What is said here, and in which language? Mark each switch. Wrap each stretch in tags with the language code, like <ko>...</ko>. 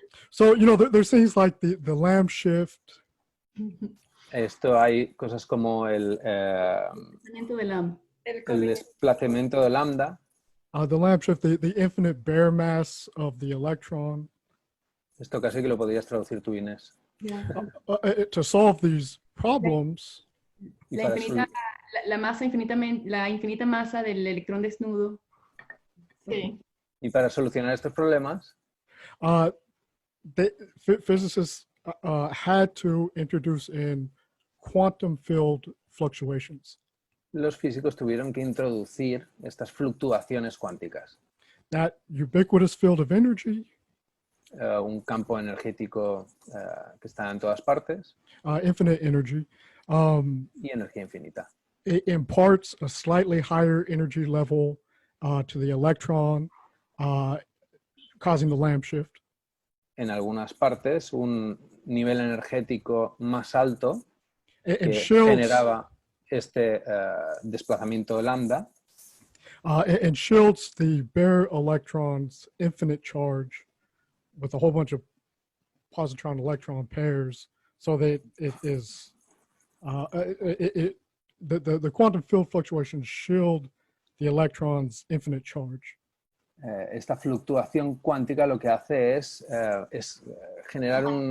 <en>So, you know, there's things like the Lamb shift.</en> <es>Esto hay cosas como el desplazamiento de lambda.</es> <en>The Lamb shift, the infinite bare mass of the electron.</en> <es>Esto casi que lo podrías traducir tú, Inés. Yeah.</es> <en>To solve these problems,</en> <es>La infinita masa del electrón desnudo. Sí. Y para solucionar estos problemas,</es> <en>physicists had to introduce in quantum field fluctuations.</en> <es>los físicos tuvieron que introducir estas fluctuaciones cuánticas.</es> <en>That ubiquitous field of energy,</en> <es>un campo energético que está en todas partes,</es> <en>infinite energy,</en> <es>y energía infinita.</es> <en>it imparts a slightly higher energy level to the electron, causing the Lamb shift.</en> <es>En algunas partes, un nivel energético más alto que generaba este desplazamiento lambda.</es> <en>And shields the bare electron's infinite charge with a whole bunch of positron electron pairs, so that it is the quantum field fluctuations shield the electron's infinite charge.</en> <es>Esta fluctuación cuántica lo que hace es generar</es>